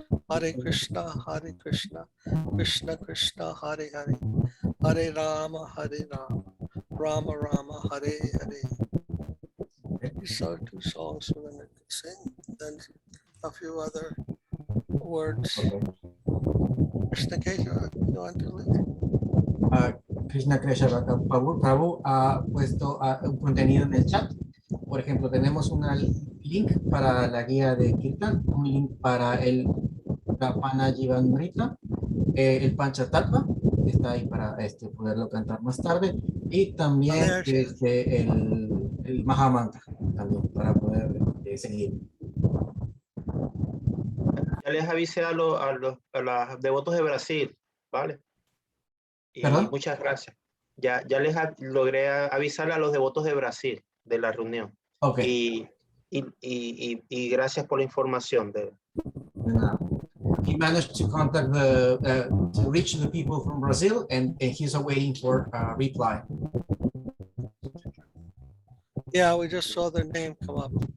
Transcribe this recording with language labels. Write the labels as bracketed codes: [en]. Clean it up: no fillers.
[sa] Hare Krishna, Krishna Krishna, Hare Hare, Hare Rama, Rama Rama, Hare Hare. [en] These are two songs we're going to sing. Then a few other words. Krishna Kesava, you want to lead? [es] Krishna Kesava Prabhu ha puesto un contenido en el chat. Por ejemplo, tenemos un link para la guía de Kirtan, un link para el Prapanna Jivanamrita, el Panchatattva, que está ahí para poderlo cantar más tarde, y también el Mahamantra, también para poder seguir. Ya les avisé a los devotos de Brasil, ¿vale? Y ¿Perdón? muchas gracias. Ya les logré avisar a los devotos de Brasil de la reunión. Okay. Y gracias por la información. [en] He managed to contact to reach the people from Brazil, and he's awaiting for a reply. Yeah, we just saw their name come up.